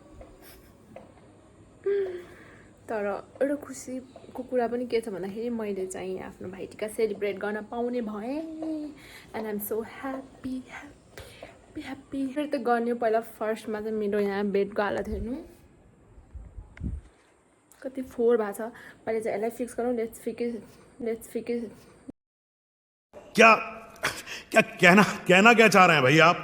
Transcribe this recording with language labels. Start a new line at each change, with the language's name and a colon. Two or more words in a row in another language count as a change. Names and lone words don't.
Nepali: तर एउटा खुसीको कुरा पनि के छ भन्दाखेरि मैले चाहिँ आफ्नो भाइटिका सेलिब्रेट गर्न पाउने भएँ
English: and I'm so happy happy happy
Nepali: फेरि त गर्ने पहिला फर्स्टमा चाहिँ मेरो यहाँ बेडको हालत हेर्नु कति फोहोर भएको छ पहिले चाहिँ यसलाई फिक्स गरौँ
English: let's fix
Hindi: क्या क्या कहना क्या चाह रहे हैं भाई आप